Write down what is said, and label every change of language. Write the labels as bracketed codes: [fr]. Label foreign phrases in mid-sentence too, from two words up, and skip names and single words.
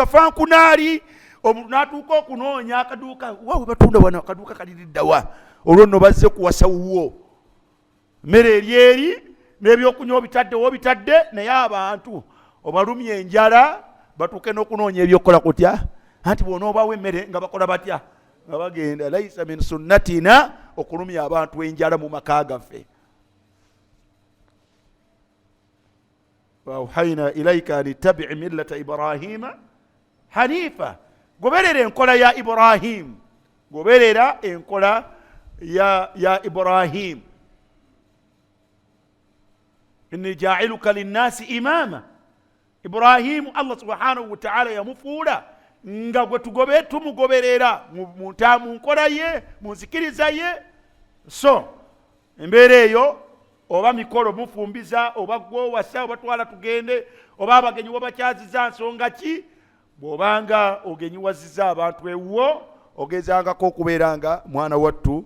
[lg] kafankunaali omuntu n'atuuka okunoonya akaduuka waawe batunda wano akaduuka kaliriddawa olwo nno bazze kuwasa wuwo mmere eri n'ebyokunywa obitaddewo bitadde naye abantu obalumye enjala batuuke n'okunoonya ebyokukola kutya anti bw'onoobawo emmere nga bakola batya nga bagenda [ar] ليس من سنتنا [lg] okulumya abantu enjala mu maka gaffe. [ar] وأوحينا إليك أن اتبع ملة إبراهيم حنيفا [lg] goberera enkola ya Ibrahim goberera enkola ya Ibrahim [ar] إني جاعلك للناس إماما [lg] Ibrahim [ar] الله سبحانه وتعالى [lg] yamufuula nga gwe tugobe tumugoberera mu nkola ye mu nzikiriza ye. So embeera eyo oba mikolo mufumbiza oba gwowasa oba twala tugende oba abagenyi wabakyaziza nsonga ki bw'obanga ogenyiwaziza abantu ewuwo ogezangako okubeera nga mwana wattu